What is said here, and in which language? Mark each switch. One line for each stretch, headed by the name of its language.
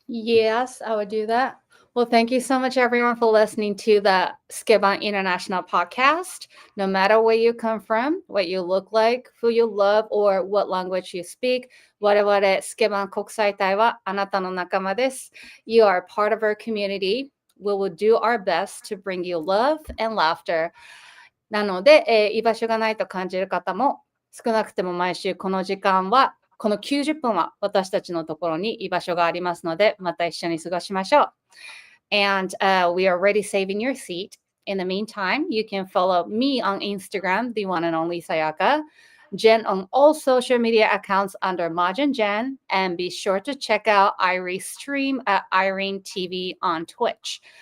English: Yes, I would do that. Well, thank you so much, everyone, for listening to the Skiban International podcast. No matter where you come from, what you look like, who you love, or what language you speak,
Japanese: 我々スケバン国際隊はあなたの仲間です。
English: You are part of our community. We will do our best to bring you love and laughter.
Japanese: なので、居場所がないと感じる方も、少なくても毎週この時間は、この90分は私たちのところに居場所がありますので、また一緒に過ごしましょう。
English: And we are already saving your seat. In the meantime, you can follow me on Instagram, the one and only Sayaka, Jen on all social media accounts under Majin Jen, and be sure to check out Airi's stream at Irene TV on Twitch.